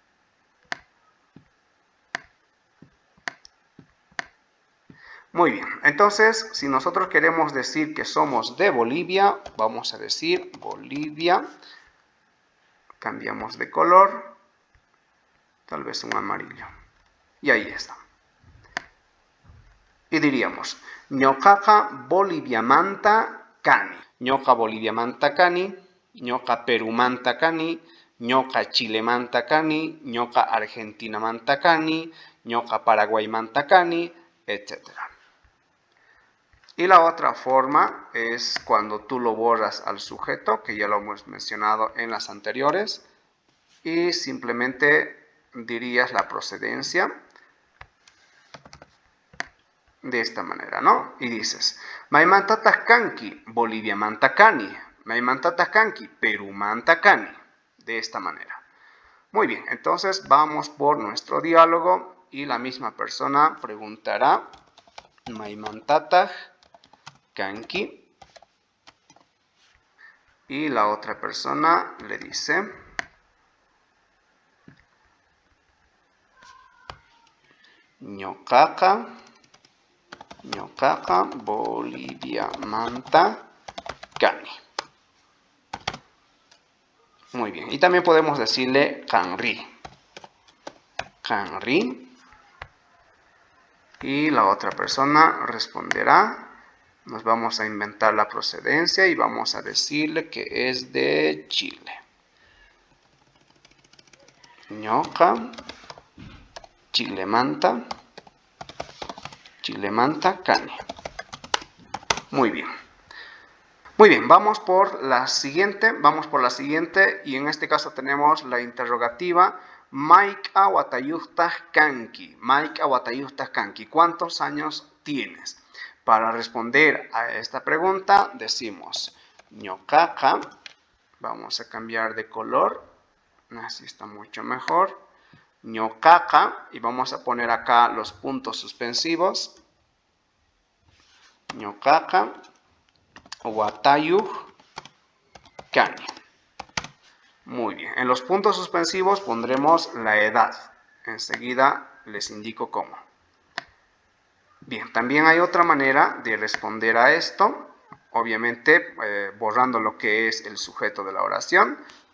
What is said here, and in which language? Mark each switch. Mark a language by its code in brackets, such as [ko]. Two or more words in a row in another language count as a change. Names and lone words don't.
[es] Muy bien, entonces, si nosotros queremos decir que somos de Bolivia, vamos a decir Bolivia. Cambiamos de color, tal vez un amarillo. Y ahí está. Y diríamos, [qu] ñoqaqa Boliviamanta kani. Ñoqa Boliviamanta kani, ñoqa Perumanta kani, ñoqa Chilemanta kani, ñoqa Argentinamanta kani, ñoqa Paraguaymanta kani, [es] etc. Y la otra forma es cuando tú lo borras al sujeto, que ya lo hemos mencionado en las anteriores, y simplemente dirías la procedencia de esta manera, ¿no? Y dices, [qu] Maimantatas kanki, Bolivia mantacani, Maimantatas kanki, Perú mantacani. [es] De esta manera. Muy bien, entonces vamos por nuestro diálogo y la misma persona preguntará, [qu] Maimantatas kanki, [es] y la otra persona le dice, [qu] ñoqaqa Bolivia manta kani. [es] Muy bien, y también podemos decirle kanri. Kanri. Y la otra persona responderá. Nos vamos a inventar la procedencia y vamos a decirle que es de Chile. [qu] Ñoqa Chilemanta kani. [es] Muy bien. Muy bien, vamos por la siguiente y en este caso tenemos la interrogativa [qu] Maika watayuhtas kanki. Maika watayuhtas kanki. [es] ¿Cuántos años tienes? Para responder a esta pregunta decimos ñoqaqa. Vamos a cambiar de color. Así está mucho mejor. Ñoqaqa. Y vamos a poner acá los puntos suspensivos. [qu] Ñoqaqa watayuh kani. [es] Muy bien. En los puntos suspensivos pondremos la edad. Enseguida les indico cómo. Bien, también hay otra manera de responder a esto. Obviamente borrando lo que es el sujeto de la oración.